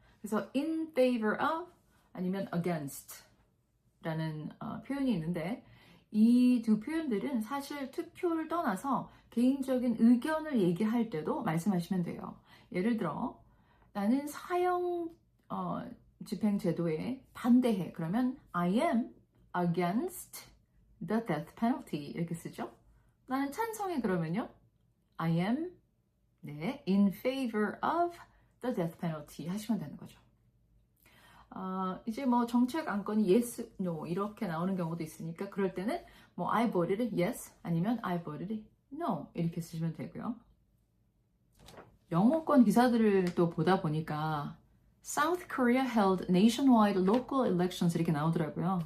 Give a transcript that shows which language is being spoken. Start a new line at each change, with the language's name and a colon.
Korean: 그래서 in favor of 아니면 against 라는 표현이 있는데 이 두 표현들은 사실 투표를 떠나서 개인적인 의견을 얘기할 때도 말씀하시면 돼요. 예를 들어 나는 사형 집행 제도에 반대해.
English: 그러면 I am against the death penalty
Korean: 이렇게 쓰죠. 나는 찬성해. 그러면요
English: I am in favor of the death penalty
Korean: 하시면 되는 거죠. 이제 뭐 정책 안건이 yes, no 이렇게 나오는 경우도 있으니까 그럴 때는 뭐
English: I voted yes
Korean: 아니면
English: I voted no
Korean: 이렇게 쓰시면 되고요. 영어권 기사들을 또 보다 보니까
English: South Korea held nationwide local elections
Korean: 이렇게 나오더라고요.